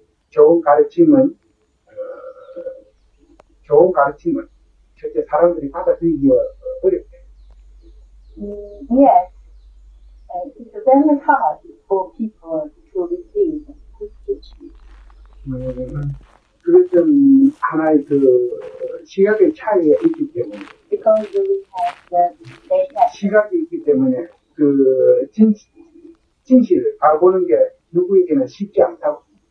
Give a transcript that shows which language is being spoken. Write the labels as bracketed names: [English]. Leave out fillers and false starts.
[Korean] 좋은 가르침은 절대 사람들이 받아들이기 어렵대. [English] Yes, it's very hard for people to receive good teaching. [Korean] 그것은 하나의 그 시각의 차이가 있기 때문에. [English] Because we have the [Korean] 시각이 있기 때문에 그 진실을 알아보는 게 누구에게는 쉽지 않다고.